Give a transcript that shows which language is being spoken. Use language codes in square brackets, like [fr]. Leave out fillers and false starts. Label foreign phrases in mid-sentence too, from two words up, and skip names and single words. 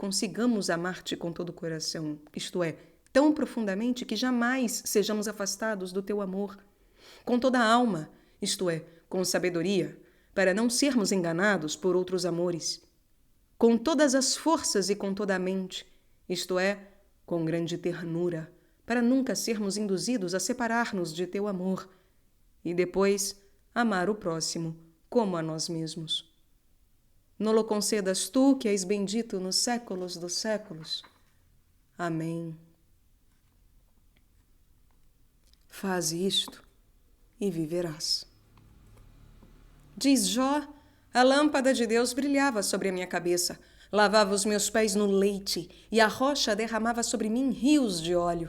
[pt] consigamos amar-te com todo o coração, isto é, tão profundamente que jamais sejamos afastados do teu amor, com toda a alma, isto é, com sabedoria, para não sermos enganados por outros amores, com todas as forças e com toda a mente, isto é, com grande ternura, para nunca sermos induzidos a separar-nos de teu amor, e depois amar o próximo como a nós mesmos. [la] Nolo concedas tu, [pt] que és bendito nos séculos dos séculos. Amém. Faze isto e viverás. Diz Jó: a lâmpada de Deus brilhava sobre a minha cabeça, lavava os meus pés no leite, e a rocha derramava sobre mim rios de óleo.